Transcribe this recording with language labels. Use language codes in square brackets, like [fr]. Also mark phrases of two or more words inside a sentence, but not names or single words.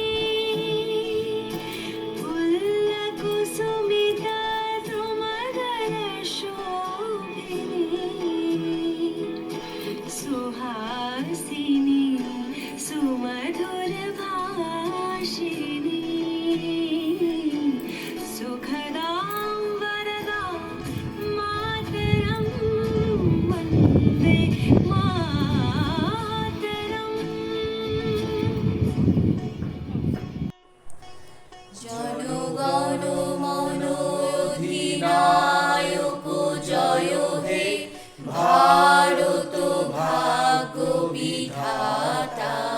[sa] पुल्लकुसुमिता सुमधुरशोभिनी, सुहासिनी सुमधुरभाषिणी, सुखदां वरदां मातरं, वन्दे मातरम्। [bn] জনগণ মন অধিনায়ক জয় হে, ভারত ভাগ্য বিধাতা।